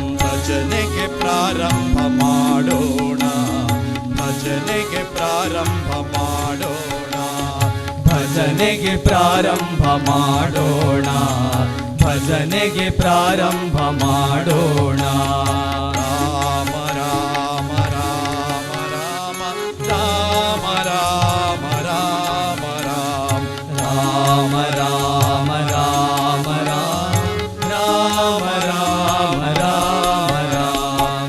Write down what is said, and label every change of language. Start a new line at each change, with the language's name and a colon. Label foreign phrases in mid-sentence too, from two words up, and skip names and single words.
Kannada: ಭಜನೆಗೆ ಪ್ರಾರಂಭ ಮಾಡೋಣ. ಭಜನೆಗೆ ಪ್ರಾರಂಭ ಮಾಡೋಣ. ಭಜನೆಗೆ ಪ್ರಾರಂಭ ಮಾಡೋಣ. ಭಜನೆಗೆ ಪ್ರಾರಂಭ ಮಾಡೋಣ. ರಾಮ ರಾಮ ರಾಮ ರಾಮ ರಾಮ ರಾಮ ರಾಮ ರಾಮ. ರಾಮ ರಾಮ ರಾಮ ರಾಮ ರಾಮ ರಾಮ ರಾಮ ರಾಮ.